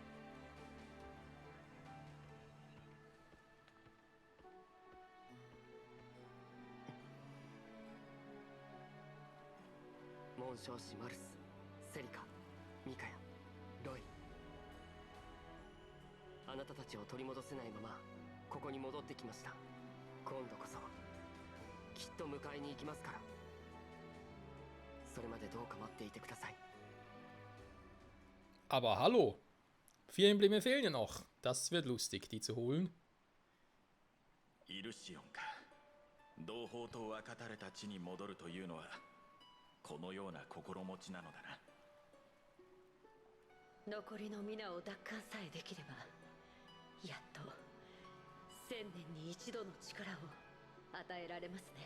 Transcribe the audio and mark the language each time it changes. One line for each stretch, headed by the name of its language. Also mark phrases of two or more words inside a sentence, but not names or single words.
Japanese: 紋章師マルス、セリカ、ミカヤ、ロイ。あなたたちを取り戻せないままここに戻ってきました。今度こそきっと迎えに行きますから。それまでどうか待っていてください。
German: Aber hallo, 4 Embleme fehlen ja noch. Das wird lustig, die zu holen.
Japanese: イルシオンか。同胞と分かたれた地に戻るというのはこのような心持ちなのだな。残りの皆を奪還さえできれば、やっと1000年に一度の力を与えられますね。